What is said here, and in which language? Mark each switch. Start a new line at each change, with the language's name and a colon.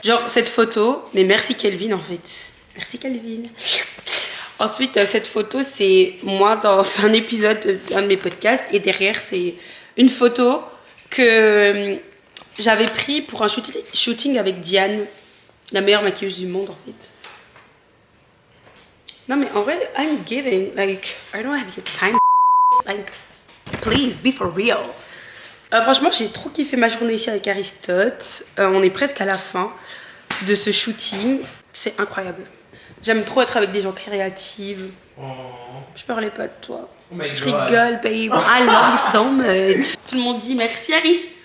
French: Genre, cette photo, mais merci Kelvin en fait. Merci Kelvin. Ensuite, cette photo, c'est moi dans un épisode d'un de mes podcasts. Et derrière, c'est une photo que j'avais pris pour un shooting avec Diane, la meilleure maquilleuse du monde en fait. Non mais en vrai,
English: I'm giving, like, I don't have your time, like, please, be for real.
French: Franchement, j'ai trop kiffé ma journée ici avec Aristote. On est presque à la fin de ce shooting. C'est incroyable. J'aime trop être avec des gens créatifs. Oh. Je parlais pas de toi.
English: Oh my
French: Je
English: God.
French: rigole,
English: babe. I love you so much.
French: Tout le monde dit merci Aristote.